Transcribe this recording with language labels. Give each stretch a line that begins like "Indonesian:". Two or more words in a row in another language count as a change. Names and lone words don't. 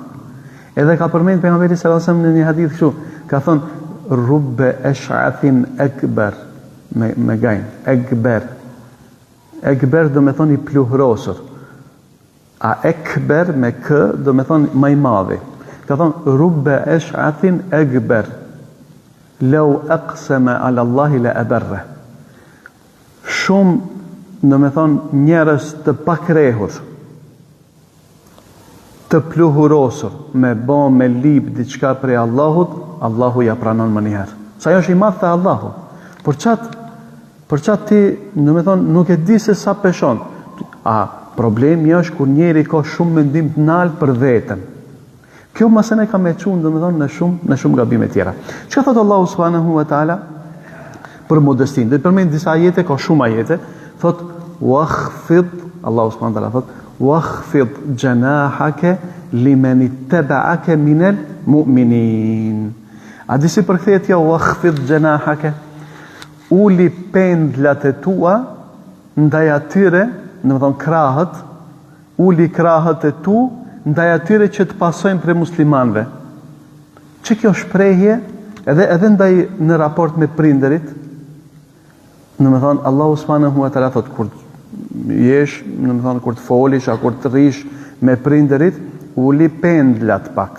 Albanian: Edhe ka përmend pejgamberi
Arabic: صلى الله عليه وسلم
Albanian: në një hadith kështu, ka thonë,
Arabic: رب أشعث أغبر,
Albanian: me gajnë, ekber do me thonë i pluhrosur, a ekber me kë do me thonë ma i madhi. Ka thonë,
Arabic: رب أشعث أغبر, لو أقسم على الله لأبره.
Albanian: Shumë do me thonë njerëz të pakrehur, të pluhurosur, me lip diçka prej Allahut, Allahu ja pranon më njëherë. Sa jo është i madh te Allahu. Për çat ti, do me thonë, nuk e di se sa peshon. Problemi është kur njeri ka shumë mendim të nalt për veten. Kjo mëse ne ka me çuar, do me thonë, në shumë gabime tjera. Çka thot Allahu
Arabic: سبحانه وتعالى
Albanian: për modestin? Dhe përmend disa ajete, ka shumë ajete, thot wakhfid, Allahu
Arabic: سبحانه وتعالى
Albanian: thot
Arabic: واخفض جناحك لمن اتبعك من المؤمنين.
Albanian: A disi përkthehet ja
Arabic: واخفض جناحك,
Albanian: uli pendlat e tua ndaj atyre, do të thonë krahët, uli krahët e tu ndaj atyre që të pasojnë prej muslimanëve. Që kjo shprehje edhe ndaj në raport me prindërit, do të thonë Allahu
Arabic: سبحانه وتعالى
Albanian: thot kur jesh, do të thonë kur të folish, kur të rrish me prindërit, uli pendlat pak.